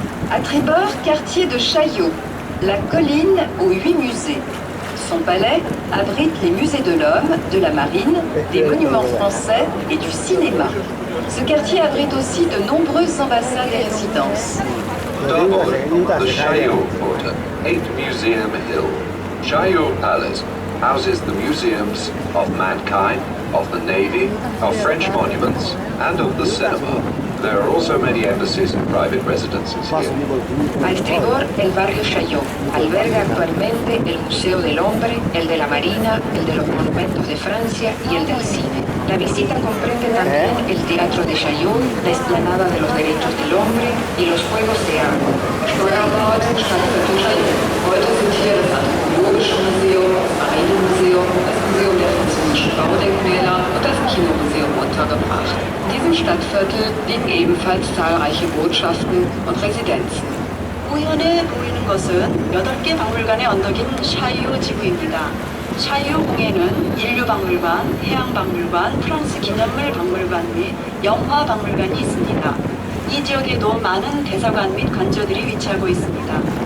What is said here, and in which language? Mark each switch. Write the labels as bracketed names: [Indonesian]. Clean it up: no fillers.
[French] À tribord, quartier de Chaillot, la colline aux 8 musées. Son palais abrite les musées de l'homme, de la marine, des monuments français et du cinéma. Ce quartier abrite aussi de nombreuses ambassades et résidences. [English] Double, the Chaillot Quarter, 8 Museum Hill. Chaillot Palace houses the museums of mankind, of the Navy, of French monuments, and of the cinema. There are also many embassies and private residences here. [Spanish] A estribor, el barrio Chaillot alberga actualmente el Museo del Hombre, el de la Marina, el de los Monumentos de Francia y el del Cine. La visita comprende también el Teatro de Chaillot, la Explanada de los Derechos del Hombre y los Juegos de Agua. [German] Steuerbord, Stadtviertel Chaillot. Heute sind hier das Anthropologische Museum, das Marinemuseum, das Museum der französischen Baudenkmäler und das Kinomuseum untergebracht. In diesem Stadtviertel liegen ebenfalls zahlreiche Botschaften und Residenzen. [Korean] 우연에 보이는 것은 8개 박물관의 언덕인 샤이오 지구입니다. 샤이오 공에는 인류박물관, 해양박물관, 프랑스 기념물 박물관 및 영화박물관이 있습니다. 이 지역에도 많은 대사관 및 관저들이 위치하고 있습니다.